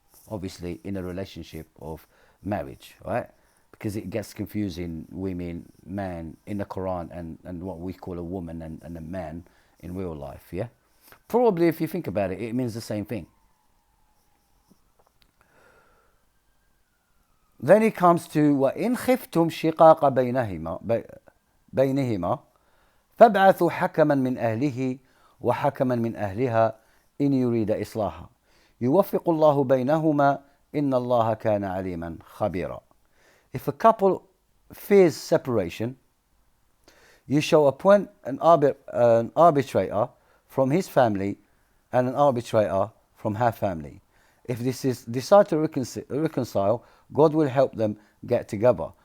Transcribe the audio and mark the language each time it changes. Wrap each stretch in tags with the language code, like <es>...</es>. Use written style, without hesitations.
<en>Obviously in a relationship of marriage, right? Because it gets confusing, women, man in the Quran and what we call a woman and a man in real life, yeah? Probably if you think about it, it means the same thing. Then it comes to</en> <ar>وَإِنْ خِفْتُمْ شِقَاقَ بَيْنِهِمَا فَابْعَثُوا حَكَمًا مِنْ أَهْلِهِ وَحَكَمًا مِنْ أَهْلِهَا إِنْ يُرِيدَ إِصْلَاحًا يُوَفِّقُ اللَّهُ بَيْنَهُمَا إِنَّ اللَّهَ كَانَ عَلِيمًا خَبِيرًا.</ar> <en>If a couple fears separation, you shall appoint an arbitrator from his family and an arbitrator from her family. If this is decide to reconcile, God will help them get together.</en>